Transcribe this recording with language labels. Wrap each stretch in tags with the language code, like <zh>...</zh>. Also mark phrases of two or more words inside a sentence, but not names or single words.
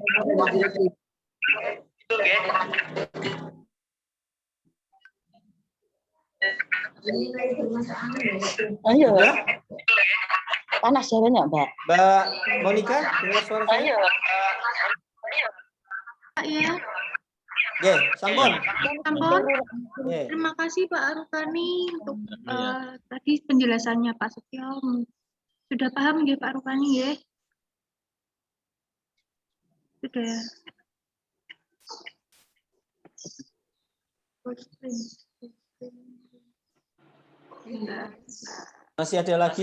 <id>Ayo. Panas ya banyak, Mbak. Mbak Monica, dengar suara saya? Iya.</id> <jv>Nggih, sampun. Sampun. Nggih.</jv> <id>Terima kasih Pak Rukani untuk tadi penjelasannya Pak Setio. Sudah paham nggih Pak Rukani nggih? Sudah. Masih ada lagi?</id>